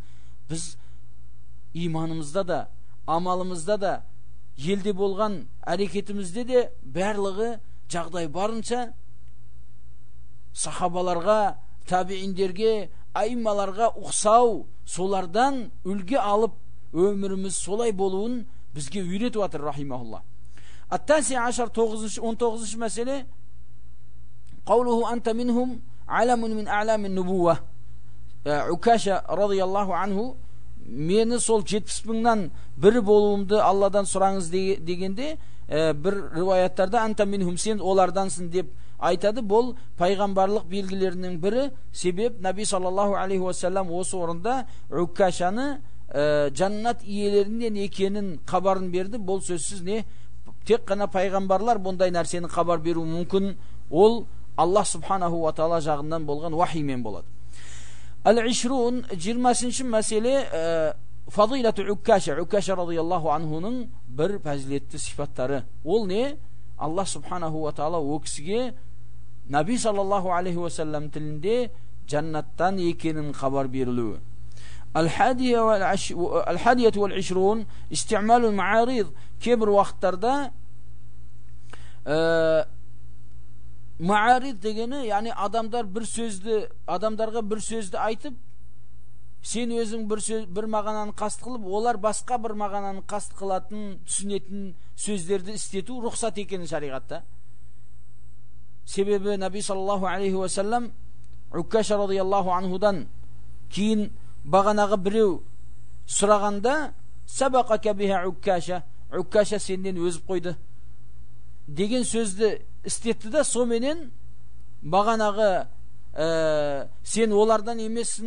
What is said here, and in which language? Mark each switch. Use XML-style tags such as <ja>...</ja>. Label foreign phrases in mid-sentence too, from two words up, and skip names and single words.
<kk>Біз иманымызда да, амалымызда да, елде болған әрекетімізде де барлығы жағдай барынша сахабаларға, табииндерге, айыммаларға ұқсау, солардан үлгі алып өміріміз солай болуын бізге үйретіп жатыр, рахимахулlah.</kk> <ar>التاسع عشر 19 мәселе, قوله أنت منهم علم من أعلام النبوة.</ar> <kk>Укаша</kk> <ar>رضي الله عنه</ar> <kk>мені сол 70 мыңнан бірі болуымды Алладан сұраңыз дегенде, бір риwаяттарда</kk> <ar>أنت منهم,</ar> <kk>сен олардансың деп айтады. Бұл пайғамбарлық белгілерінің бірі. Себеп Наби</kk> <ar>صلى الله عليه وسلم</ar> <kk>осы орында Укашаны жаннат иелерінен екенін хабарын берді. Бұл сөзсіз не? Тек қана пайғамбарлар бұндай нәрсені хабар беру мүмкін. Ол</kk> <ar>الله سبحانه وتعالى</ar> <kk>жағынан болған вахимен болады. Al-Ishrun 20-ші мәселе,</kk> <ar>فضيلة عكاشة.</ar> <kk>Укаша</kk> <ar>رضي الله عنه</ar> <kk>бір пәзілетті сифаттары. Ол не?</kk> <ar>الله سبحانه وتعالى</ar> <kk>о кісіге Наби</kk> <ar>صلى الله عليه وسلم</ar> <kk>тілінде жаннаттан екенін хабар берілуі.</kk> <ar>الحادية والعشرون استعمال المعاريض.</ar> <kk>Кейбір уақыттарда мa'арид дегені, яғни адамдарға бір сөзді айтып, сен өзің бір мағананы қаст қылып, олар басқа бір мағананы қаст қылатын, түсінетін сөздерді істету рұқсат екені шариғатта. Себебі Наби</kk> <ar>صلى الله عليه وسلم</ar> <kk>Укаша</kk> <ar>رضي الله عنه</ar> <kk>кейін бағанағы біреу сұрағанда,</kk> <ar>سبقك بها عكاشة,</ar> <kk>Укаша сенден өзіп қойды деген сөзді істетті да, соменен бағанағы сен олардан емессің.</kk>